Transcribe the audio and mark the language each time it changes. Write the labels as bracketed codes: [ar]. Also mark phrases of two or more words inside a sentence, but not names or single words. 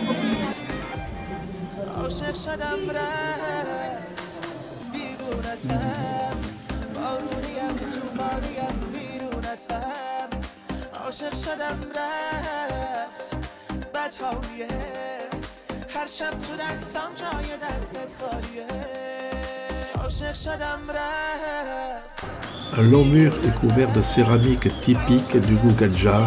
[fa] عاشق شدم رفت بیرونتم بارونیم توفانیم بیرونتم عاشق شدم رفت بدهاییه هر شب تو دستم جای دستت خالیه عاشق شدم رفت. [fr] Un long mur est couvert de céramique typique du goût Kadjar.